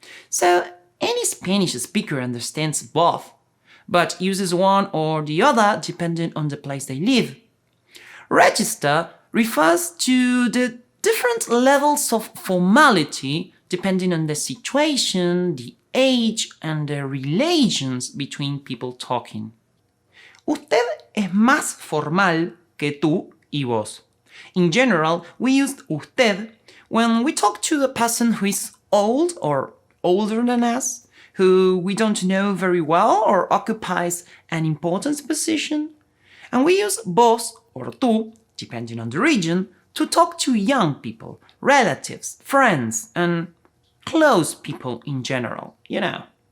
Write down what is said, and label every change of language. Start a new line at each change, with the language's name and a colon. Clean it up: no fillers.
English: So any Spanish speaker understands both, but uses one or the other depending on the place they live. Register refers to the different levels of formality depending on the situation, the age, and the relations between people talking.
Spanish: Usted es más formal que tú y vos.
English: In general, we use usted when we talk to a person who is old or older than us, who we don't know very well or occupies an important position. And we use vos or tú, depending on the region, to talk to young people, relatives, friends, and close people in general, you know.